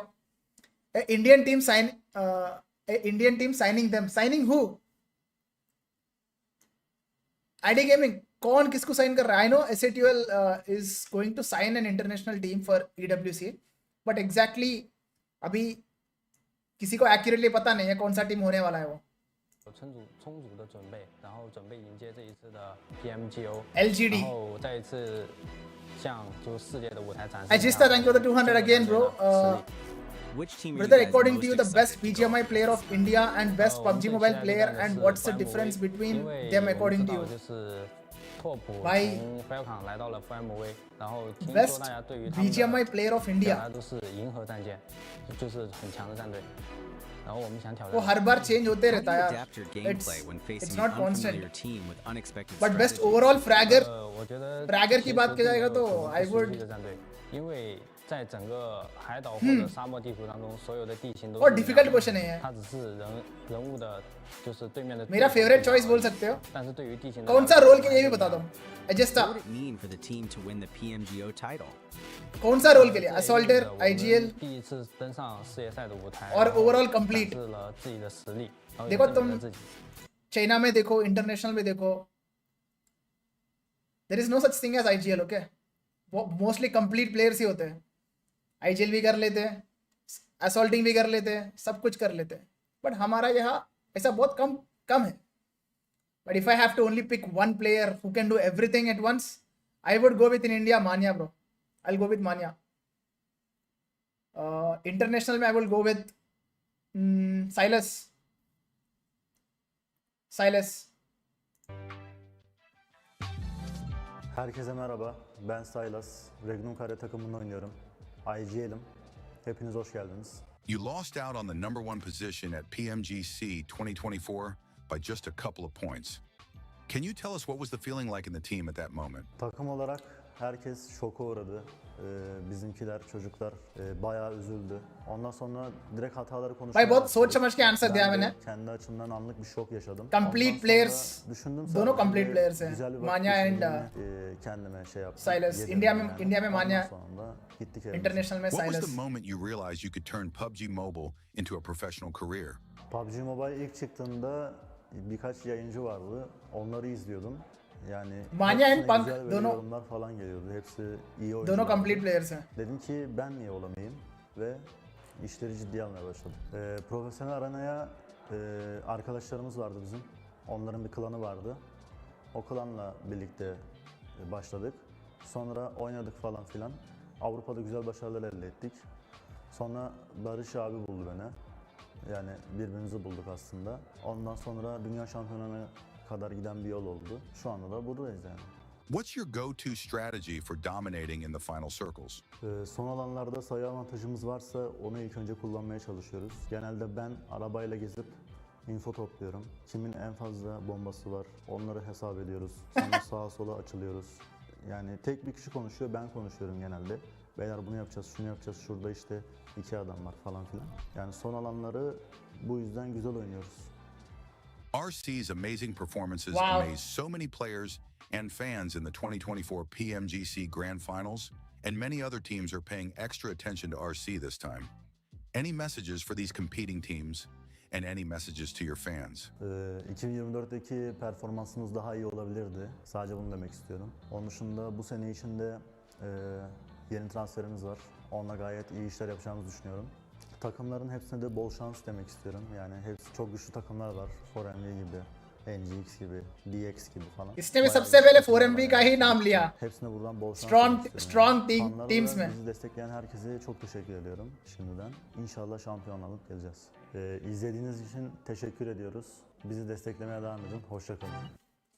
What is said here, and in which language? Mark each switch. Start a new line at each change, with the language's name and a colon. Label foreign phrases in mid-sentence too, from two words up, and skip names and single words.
English: Indian team signing who?
Hindi: आईडी गेमिंग कौन किसको साइन कर रहा है?
English: I know SATUL is going to sign an international team for EWC, but exactly
Hindi: अभी किसी को एक्यूरेटली पता नहीं है कौन सा टीम होने वाला है वो।
Chinese: 充足的准备，然后准备迎接这一次的 PMGO LGD 然后再一次向就是世界的舞台展示。
English: Ajista, thank you for the 200 again, bro. Brother, according to you, the best BGMI player of India and best PUBG Mobile player, and what's the difference between them according to you?
Chinese: 就是拓普 Bhai 从 Falcon 来到了 FMV， 然后听说 Best 大家对于他们 BGMI 的
English: player of
Chinese: 表 India 达都是银河战舰，就是很强的战队。然后我们想挑 वो 战。
Hindi: हर बार चेंज होते रहता है यार।
English: Adapt your gameplay when It's facing not an constant. unfamiliar team with unexpected But best strategies. overall fragger
Chinese: 我觉得
Hindi: fragger की बात किया जाएगा तो I
Chinese: 熟 would 悉的战队，因为在整个海岛或者沙漠地图当中，所有的地形都 और 是一样 difficult 的
Hindi: क्वेश्चन है ये।
Chinese: 它只是人物的，就是对面的。
Hindi: मेरा फेवरेट चॉइस बोल सकते हो।
Chinese: 但是对于地形
Hindi: कौन सा रोल के लिए भी बता दो। एजिस्टा
English: What would it mean for the team to win the PMGO title?
Hindi: कौन सा रोल के लिए? असॉल्टर, IGL
Chinese: 第一次登上世界赛的舞台，
English: और overall complete.
Chinese: 展示了自己的实力，然后也 देखो 证 तुम 明了自己。
Hindi: चाइना में देखो, इंटरनेशनल में देखो,
English: there is no such thing as IGL, okay?
Hindi: वो
English: mostly complete players
Hindi: ही होते हैं। IGL भी कर लेते हैं, असॉल्टिंग भी कर लेते हैं, सब कुछ कर लेते हैं, बट हमारा यहाँ ऐसा बहुत कम है।
English: But if I have to only pick one player who can do everything at once, I would go with in India Mania, bro. I will go with Mania. International में I will go with Silas.
Turkish: Herkese merhaba. Ben Silas. Regnum Kare takımında oynuyorum. IGL'im. Hepiniz hoş geldiniz.
English: You lost out on the #1 position at PMGC 2024 by just a couple of points. Can you tell us what was the feeling like in the team at that moment?
Turkish: Takım olarak herkes şoka uğradı. Bizimkiler, çocuklar bayağı üzüldü. Ondan sonra direkt hataları konuşmaya
Hindi: भाई बहुत
Turkish: başladık.
Hindi: सोच समझ के आंसर दिया
Turkish: Ben de मैंने। kendi açımdan anlık bir şok yaşadım. Complete Ondan players, sonra düşündüm दोनों sadece
English: complete players
Hindi: हैं।
Turkish: güzel bir vakit Manya and, geçirdiğimi, kendime şey yaptım. Silas. yedirdim
Hindi: India में
Turkish: yani.
Hindi: India में
Turkish: Ondan Manya, sonra gittik evimize.
Hindi: इंटरनेशनल में
English: What was Silas। the moment you realized you could turn PUBG Mobile into a professional career?
Turkish: PUBG Mobile ilk çıktığında birkaç yayıncı vardı. Onları izliyordum. Yani Manya and hepsine Punk güzel böyle दोनों yorumlar falan geliyordu. Hepsi iyi दोनों oyunculardı.
English: complete players
Hindi: हैं।
Turkish: Dedim ki ben niye olamayayım ve işleri ciddiye almaya başladım. Profesyonel arenaya arkadaşlarımız vardı bizim. Onların bir klanı vardı. O klanla birlikte başladık. Sonra oynadık falan filan. Avrupa'da güzel başarılar elde ettik. Sonra Barış abi buldu beni. Yani birbirimizi bulduk aslında. Ondan sonra dünya şampiyonuna kadar giden bir yol oldu. Şu anda da buradayız yani. What's your go-to strategy for dominating in the final circles? Son alanlarda sayı avantajımız varsa onu ilk önce kullanmaya çalışıyoruz. Genelde ben arabayla gezip info topluyorum. Kimin en fazla bombası var onları hesap ediyoruz. Sonra sağa sola açılıyoruz. Yani tek bir kişi konuşuyor, ben konuşuyorum genelde. Beyler bunu yapacağız, şunu yapacağız, şurada işte 2 adam var falan filan. Yani son alanları bu yüzden güzel oynuyoruz.
English: RC's amazing performances Wow. amazed so many players and fans in the 2024 PMGC Grand Finals, and many other teams are paying extra attention to RC this time. Any messages for these competing teams, and any messages to your fans?
Turkish: 2024'teki performansımız daha iyi olabilirdi. Sadece bunu demek istiyorum. Onun dışında bu sene içinde yeni transferimiz var. Onunla gayet iyi işler yapacağımızı düşünüyorum. Takımların hepsine de bol şans demek istiyorum. Yani hepsi çok güçlü takımlar var. 4MV gibi, NGX gibi, DX gibi falan.
Hindi: इसने भी
Turkish: Bayağı सबसे güçlü पहले takımlar 4MV var
Hindi: का ही
Turkish: yani.
Hindi: नाम लिया।
Turkish: Hepsine buradan bol şans Strong demek istiyorum. Fanlara teams da में। bizi destekleyen herkese çok teşekkür ediyorum şimdiden. İnşallah şampiyon alıp geleceğiz. İzlediğiniz için teşekkür ediyoruz. Bizi desteklemeye devam edin. Hoşça kalın.